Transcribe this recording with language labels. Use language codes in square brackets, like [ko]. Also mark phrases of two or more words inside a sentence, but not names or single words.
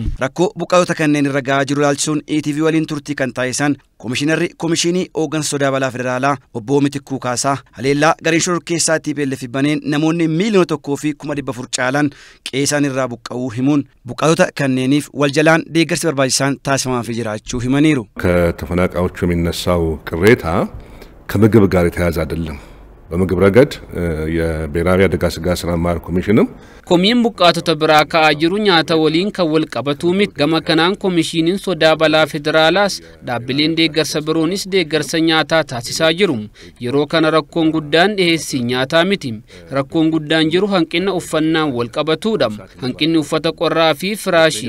[om] Rakkoo buqqaatota kanneen irra gahaa jiru ilaalchisuun ETV waliin turtii kan taasisan Komishinarri Komishinii Hooggansa Sodaa Balaa Federaalaa Obbo Mitikuu Kaasaa haleellaa gareen shororkeessaa TPLF baneen namoonni miiliyoona 1,400 caalan qe'ee isaanii irraa buqqa'uu himuun buqqaatota kanneeniif wal jalaan deeggarsi barbaachisaan taasifamaafii jiraachuu himaniiru. [am] ከተፈናቃዮቹ የሚነሳው ቅሬታ ከምግብ ጋር የተያያዘ አይደለም በምግብ ረገድ የብሔራዊ አደጋ ስጋት ስራ አመራር ኮሚሽንም [om] komiin buqqaatota biraa ka'aa jiru nyaata waliin kan wal qabatuu miti gama kanaan komishiniin sodaa balaa federaalaas dhaabbileen deeggarsa biroonis deeggarsa nyaataa taasisaa jiru yeroo kana rakkoon guddaan dhiheessii nyaataa miti rakkoon guddaan jiru hanqina uffannaan wal qabatuudha hanqinni uffata qorraa fi firaashii